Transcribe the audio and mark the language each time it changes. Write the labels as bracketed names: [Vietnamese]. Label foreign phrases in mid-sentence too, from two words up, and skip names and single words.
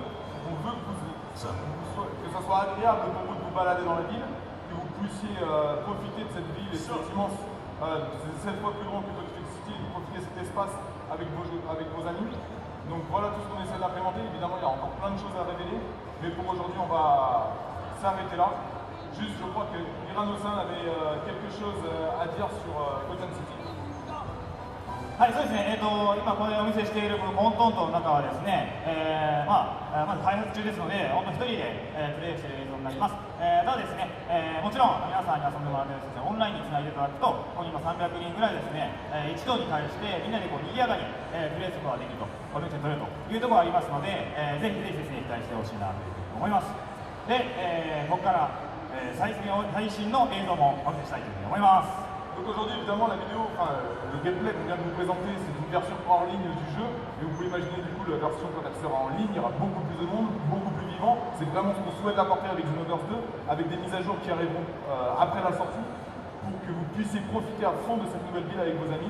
[French] On veut que ça soit agréable pour vous de vous balader dans la ville, que vous puissiez profiter de cette ville et de cette immense, c'est 7 fois plus grand que Tokyo City, et profiter de cet espace avec vos amis. Donc voilà tout ce qu'on essaie d'implémenter. Évidemment, il y a encore plein de choses à révéler, mais pour aujourd'hui, on va s'arrêter là. Juste, je crois que Hirano-san avait quelque chose à dire sur Cotton City. [Japanese] はい、そうですね、今これお見せしているこのコントントの中はですね、まず開発中ですので、本当一人で、プレイしている映像になります。ただですね、もちろん皆さんに遊んでもらうとですね、オンラインにつないでいただくと、ここに今300人ぐらいですね、一堂に会してみんなでこう賑やかに、プレイすることができると、コミュニケーション取れるというところがありますので、ぜひぜひですね、期待してほしいなというふうに思います。で、ここから、最新の映像もお見せしたいというふうに思います。 [French] Donc aujourd'hui, évidemment, la vidéo, le gameplay qu'on vient de vous présenter, c'est une version hors ligne du jeu. Et vous pouvez imaginer du coup la version quand elle sera en ligne, il y aura beaucoup plus de monde, beaucoup plus vivant. C'est vraiment ce qu'on souhaite apporter avec Xenoverse 2, avec des mises à jour qui arriveront après la sortie, pour que vous puissiez profiter à fond de cette nouvelle ville avec vos amis.